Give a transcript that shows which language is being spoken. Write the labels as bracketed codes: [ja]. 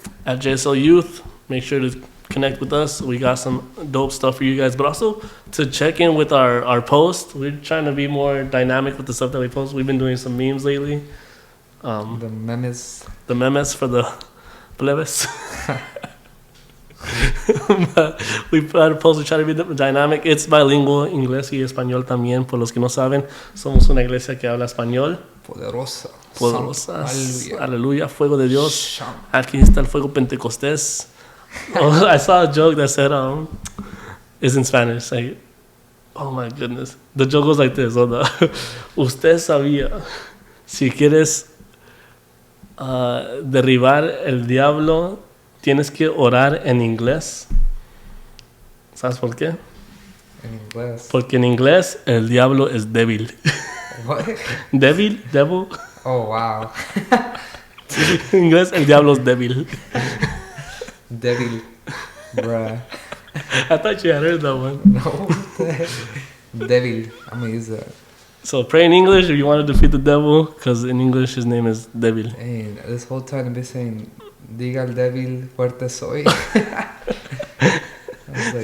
[en] At JSL Youth, make sure to connect with us. We got some dope stuff for you guys, but also to check in with our post. We're trying to be more dynamic with the stuff that we post. We've been doing some memes lately. The memes. The memes for the plebes. But we try to post, we try to be dynamic. It's bilingual, [es] inglés y español también. Por los que no saben, somos una iglesia que habla español. Poderosa. Poderosa. Aleluya. Aleluya. Fuego de Dios. Sham. Aquí está el fuego pentecostés. [en] Oh, I saw a joke that said, it's in Spanish. Like, oh my goodness. The joke goes like this. Hold on. [es] Usted sabía, si quieres derribar el diablo, tienes que orar en inglés. ¿Sabes por qué? In inglés. Porque en inglés el diablo es débil. [en] What? [es] Débil, devil. [en] Oh, wow. [es] En inglés el diablo es débil. [en] Devil. Bruh. I thought you had heard that one. No. Devil. I'm going to use that. So pray in English if you want to defeat the devil, because in English his name is Devil. Hey, this whole time I've been saying, [es] diga el débil, fuerte soy. [en] I was like,